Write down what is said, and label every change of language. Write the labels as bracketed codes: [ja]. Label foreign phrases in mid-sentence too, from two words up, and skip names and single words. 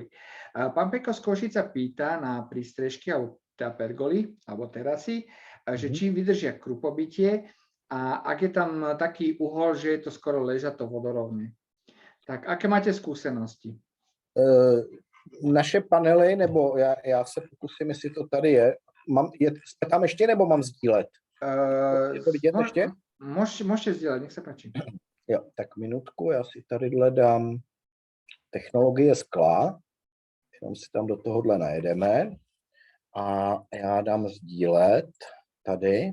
[sk] Pán Peko z Košica pýta na prístrežky alebo pergoly alebo terasy, že či vydržia krupobytie a ak je tam taký uhol, že je to skoro ležato vodorovne. Tak aké máte skúsenosti? [cs] Naše panely, nebo já se pokusím, jestli to tady je. Jste tam ještě, nebo mám sdílet? Je to vidět ještě? [sk] Môžete sdílet, nech se páči. [cs] Jo, tak minutku, já si tady dám technologie skla, jenom si tam do tohohle najedeme a já dám sdílet tady.